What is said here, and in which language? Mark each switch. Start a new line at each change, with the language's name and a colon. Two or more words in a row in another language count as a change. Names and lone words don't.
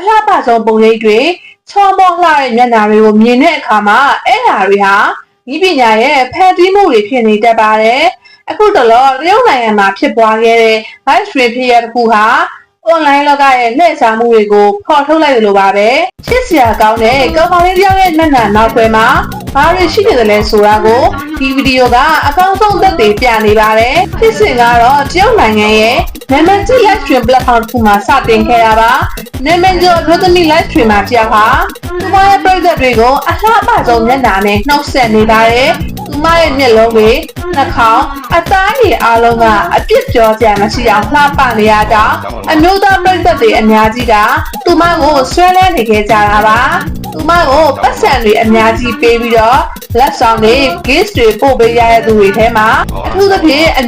Burmese: လှပဆုံးပုံရိပ်တွေချောမောလှတဲ့မျက်နှာတွေကိုမြင်တဲ့အခါမှာအဲ့ဓာတွေဟာဤပညာရဲ့ဖန်တီးမှုတွေဖြစ်နေတတ်ပါတယ်အခုတော့တရုတ်နိုင်ငံမှာဖြစ်ပွားခဲ့တဲ့
English: live stream
Burmese: ဖြစ်ရတဲ့ခုဟာ online လောကရဲ့လှည့်စားမှုတွေကိုဖော်ထုတ်လိုက်တယ်လို့ပါပဲချစ်စရာကောင်းတဲ့ကောင်းကောင်းလေးတစ်ယောက်ရဲ့မျက်နှာနောက်ွယ်မှာဘာတွေရှိနေတယ်လဲဆိုတာကိုဒီဗီဒီယိုကအကောင်းဆုံးသက်သေပြနေ ပါတယ်ဖြစ်စဉ်ကတော့တရုတ်နိုင်ငံရဲ့နာမည်ကြီး
English: live stream platform
Burmese: တစ်ခုမှာစတင်ခဲ့တာပါနာမည်ကျော်အမျိုးသမီး
English: live stream
Burmese: မှာတယောက် ဟာသူမရဲ့ပရိသတ်တွေကိုအလှပဆုံးမျက်နှာနဲ့နှုတ်ဆက်နေပါတယ်သူမရဲ့မျက်လုံးတွေနှာခေါင်းအသားရည်အားလုံးကအပြစ်ပြောစရာမရှိအောင်လှပနေရတော့အမျိုးသားပရိသတ်တွေအများကြီးကသူမကိုဆွဲလဲနေခဲ့ကြတာပါသူမကိုပတ်စံတွေအများကြီးပေးပြီးတော့လက်ဆောင်တွေ gift တွေပို့ပေးရတဲ့သူတွေထဲမှာအထူးသဖြင့်အ